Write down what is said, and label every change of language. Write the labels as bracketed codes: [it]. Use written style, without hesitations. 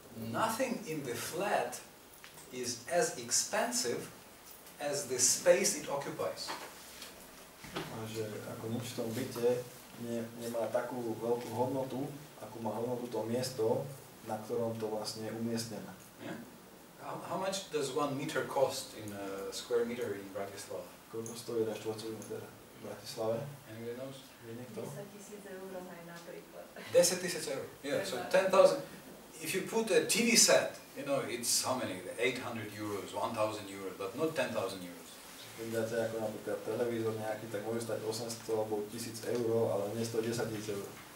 [en] Nothing in the flat is as expensive as the space it occupies. [sk] A že ako nič v tom byte nemá takú veľkú hodnotu, ako má hodnotu to miesto, na ktorom to vlastne je umiestnené. [en] Yeah? How much does 1 meter cost in a square meter in Bratislava? [sk] Koľko stojí na štvorcový meter v Bratislave? [en] Anybody knows? [sk] Vie niekto? 10 000 eur aj napríklad. [en] 10 000 euro. Yeah, so 10,000. If you put a TV set, it's how many? 800 euros, 1,000 euros, but not 10,000 euros. [sk] Keď dáte ako napríklad televízor nejaký, tak môže stať 800 alebo 1000 eur, ale nie 110 000 eur.